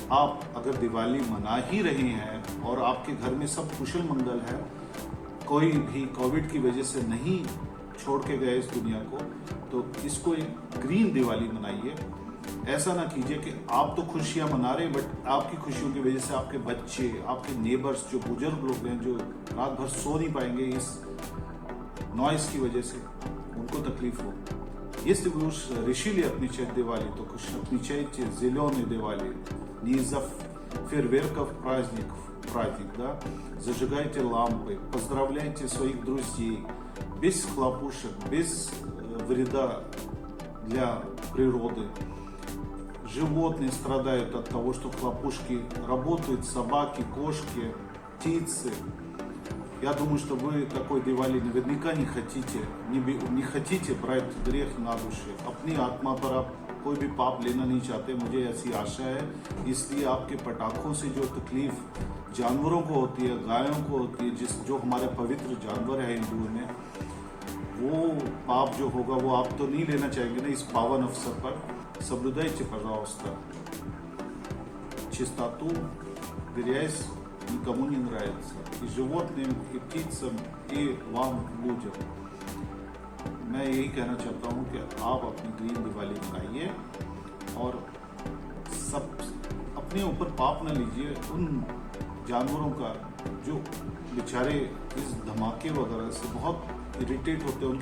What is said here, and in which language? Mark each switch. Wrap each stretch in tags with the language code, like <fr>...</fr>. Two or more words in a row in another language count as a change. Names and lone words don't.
<hi>आप अगर दिवाली मना ही रहे हैं और आपके घर में सब कुशल मंगल है, कोई भी कोविड की वजह से नहीं छोड़ के गए इस दुनिया को, तो इसको एक ग्रीन दिवाली मनाइए। ऐसा ना कीजिए कि आप तो खुशियां मना रहे हैं बट आपकी खुशियों की वजह से आपके बच्चे, आपके नेबर्स, जो बुजुर्ग लोग हैं जो रात भर सो नहीं पाएंगे इस नॉइस की वजह से, उनको तकलीफ हो।</hi> <ru>Если вы уж решили отмечать Diwali, то отмечайте зеленый Diwali, не из-за фейерверков праздник, да? Зажигайте лампы, поздравляйте своих друзей, без хлопушек, без вреда для природы. Животные страдают от того, что хлопушки работают, собаки, кошки, птицы. Я думаю, что вы такой दिवाली наверняка не хотите брать грех на душе.</ru> <hi>अपनी आत्मा पर आप कोई भी पाप लेना नहीं चाहते, मुझे ऐसी आशा है। इसलिए आपके पटाखों से जो तकलीफ जानवरों को होती है, गायों को होती है, जो हमारे पवित्र जानवर है हिंदुओं में, वो पाप जो होगा वो आप तो नहीं लेना चाहेंगे ना इस पावन अवसर पर।</hi> <ru>Соблюдайте, пожалуйста, чистоту, грязь никому не нравится. И животным, и птицам, и вам, людям.</ru> <hi>मैं यही कहना चाहता हूँ कि आप अपनी ग्रीन दिवाली मनाइए और सब अपने ऊपर पाप न लीजिए उन जानवरों का जो बेचारे इस धमाके वगैरह से बहुत इरिटेट होते हैं।</hi>